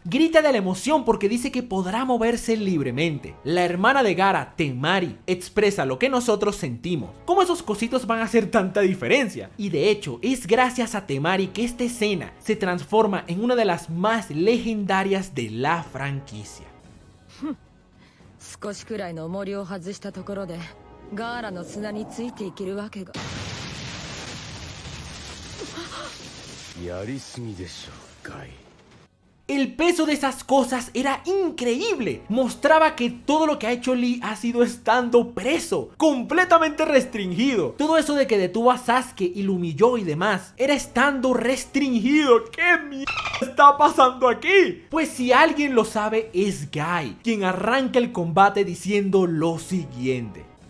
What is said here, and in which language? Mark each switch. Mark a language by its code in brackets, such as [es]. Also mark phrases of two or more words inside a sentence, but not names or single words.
[es] Grita de la emoción porque dice que podrá moverse libremente. La hermana de Gaara, Temari, expresa lo que nosotros sentimos. ¿Cómo esos cositos van a hacer tanta diferencia? Y de hecho, es gracias a Temari que esta escena se transforma en una de las más legendarias de la franquicia. [ja] 少しくらいの重りを外したところでガーラの砂についていけるわけが。やりすぎでしょ、ガイ。 [es] El peso de esas cosas era increíble. Mostraba que todo lo que ha hecho Lee ha sido estando preso, completamente restringido. Todo eso de que detuvo a Sasuke y lo humilló y demás, era estando restringido. ¿Qué mierda está pasando aquí? Pues si alguien lo sabe es Guy, quien arranca el combate diciendo lo siguiente.